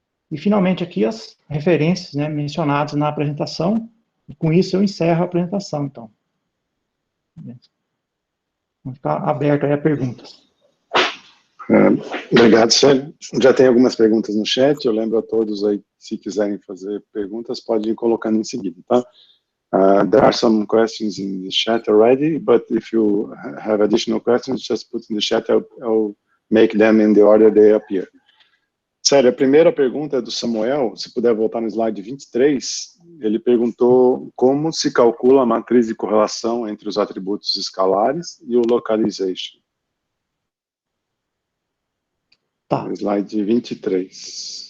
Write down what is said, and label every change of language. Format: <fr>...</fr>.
<pt>E, finalmente, aqui as referências, né, mencionadas na apresentação, e com isso eu encerro a apresentação, então. Vamos ficar aberto aí a perguntas. Obrigado, Célio. Já tem algumas perguntas no chat, eu lembro a todos aí, se quiserem fazer perguntas, podem ir colocando em seguida, tá?</pt> <en>There are some questions in the chat already, but if you have additional questions, just put in the chat, I'll make them in the order they appear.</en> <pt>Sério, a primeira pergunta é do Samuel, se puder voltar no slide 23, ele perguntou como se calcula a matriz de correlação entre os atributos escalares e o localization. Tá. Slide 23.</pt>